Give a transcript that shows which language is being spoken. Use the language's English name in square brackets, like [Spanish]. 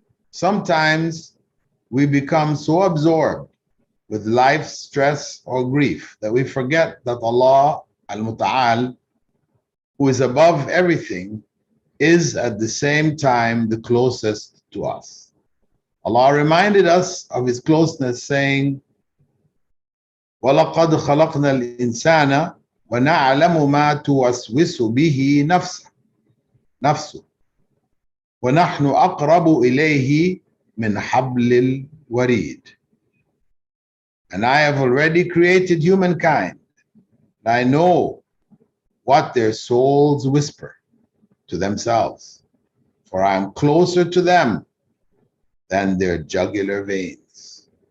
[English] Sometimes we become so absorbed with life's stress or grief that we forget that Allah, al-Muta'aal, who is above everything, is at the same time the closest to us. Allah reminded us of His closeness, saying, [Arabic] وَلَقَدْ خَلَقْنَا الْإِنسَانَ وَنَعْلَمُ مَا تُوَسْوِسُ بِهِ نَفْسُهُ وَنَحْنُ أَقْرَبُ إِلَيْهِ مِنْ حَبْلِ الْوَرِيدِ. [English] And I have already created humankind, and I know what their souls whisper to themselves, for I am closer to them than their jugular veins.